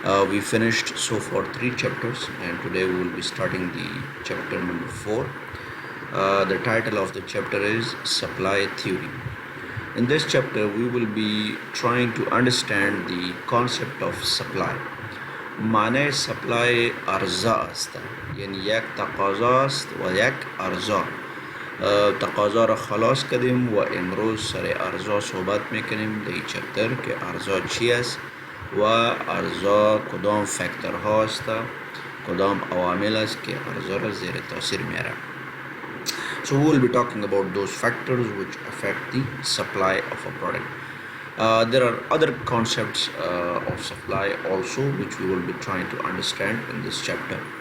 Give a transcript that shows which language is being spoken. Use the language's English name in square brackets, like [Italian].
[English] We finished so far 3 chapters, and today we will be starting the chapter number 4. The title of the chapter is Supply Theory. In this chapter, we will be trying to understand the concept of supply. [Persian] معنی supply ارزا است، یعنی یک تقاضا است و یک ارزا. تقاضا را خلاص کردیم و امروز سر ارزا صحبت میکنیم در این چپتر که ارزا چی است و ارزا کدام فکتر ها است، کدام عوامل است که ارزا را زیر تاثیر میاره. [English] So we will be talking about those factors which affect the supply of a product. There are other concepts of supply also which we will be trying to understand in this chapter.